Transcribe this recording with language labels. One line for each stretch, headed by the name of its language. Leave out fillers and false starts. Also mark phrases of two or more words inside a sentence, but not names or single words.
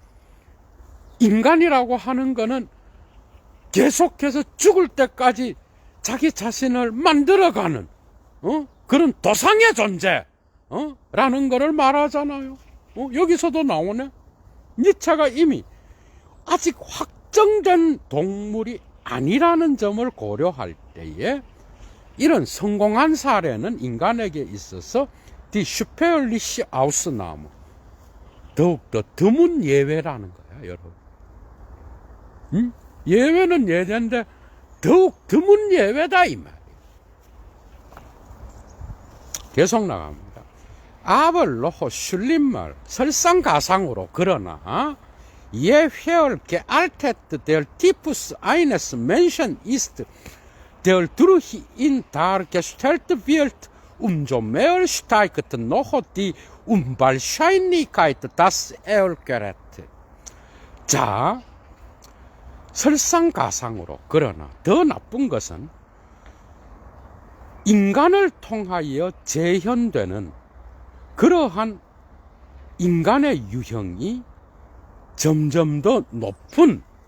Korean: 인간이라고 하는 거는 계속해서 죽을 때까지 자기 자신을 만들어가는 그런 도상의 존재 라는 거를 말하잖아요. 여기서도 나오네. 니체가 이미 아직 확정된 동물이 아니라는 점을 고려할 때에 이런 성공한 사례는 인간에게 있어서
German: die spärliche Ausnahme.
Korean: 더욱더 드문 예외라는 거야, 여러분. 응? 예외는 예외인데 더욱 드문 예외다 이 말이야. 계속 나갑니다.
German: Aber noch schlimmer,
Korean: 설상가상으로 그러나
German: je höher gealtert der Typus eines Menschen ist, der durch ihn dargestellt wird, umso mehr steigt noch die Unwahrscheinlichkeit, dass er gerät.
Korean: 자, 설상가상으로 그러나 더 나쁜 것은 인간을 통하여 재현되는 그러한 인간의 유형이 점점 더 높은